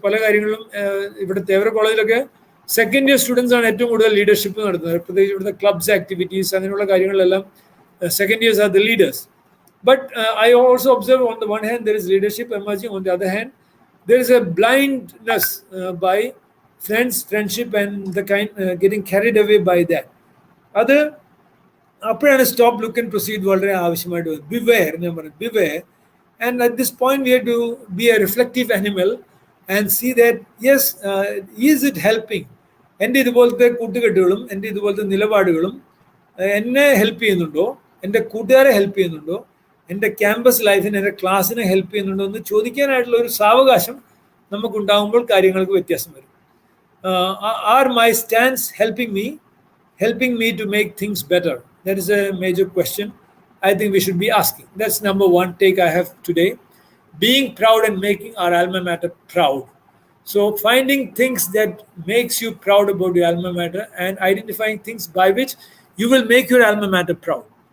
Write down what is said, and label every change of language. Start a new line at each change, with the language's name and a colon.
Malayalam: പല കാര്യങ്ങളും ഇവിടെ തേവര കോളേജിലൊക്കെ സെക്കൻഡ് ഇയർ സ്റ്റുഡൻസ് ആണ് ഏറ്റവും കൂടുതൽ ലീഡർഷിപ്പ് നടത്തുന്നത്. പ്രത്യേകിച്ച് ഇവിടുത്തെ ക്ലബ്സ് ആക്ടിവിറ്റീസ് അങ്ങനെയുള്ള കാര്യങ്ങളിലെല്ലാം
English: Second years are the leaders. But I also observe on the one hand there is leadership emerging, on the other hand there is a blindness by friendship and the kind getting carried away by that.
Malayalam: അത് അപ്പോഴാണ്
English: stop, look and proceed
Malayalam: വളരെ ആവശ്യമായിട്ട് വരും.
English: beware,
Malayalam: ഞാൻ പറഞ്ഞു
English: Beware. And at this point we have to be a reflective animal and see that yes, is it helping.
Malayalam: എൻ്റെ ഇതുപോലത്തെ കൂട്ടുകെട്ടുകളും എൻ്റെ ഇതുപോലത്തെ നിലപാടുകളും എന്നെ ഹെൽപ്പ് ചെയ്യുന്നുണ്ടോ, എൻ്റെ കൂട്ടുകാരെ ഹെൽപ്പ് ചെയ്യുന്നുണ്ടോ, എൻ്റെ ക്യാമ്പസ് ലൈഫിന്, എൻ്റെ ക്ലാസ്സിനെ ഹെൽപ്പ് ചെയ്യുന്നുണ്ടോ എന്ന് ചോദിക്കാനായിട്ടുള്ള ഒരു സാവകാശം നമുക്കുണ്ടാകുമ്പോൾ കാര്യങ്ങൾക്ക് വ്യത്യാസം വരും.
English: Are my stance helping me to make things better? That is a major question I think we should be asking. That's number one take I have today. Being proud and making our alma mater proud. So finding things that makes you proud about your alma mater and identifying things by which you will make your alma mater proud.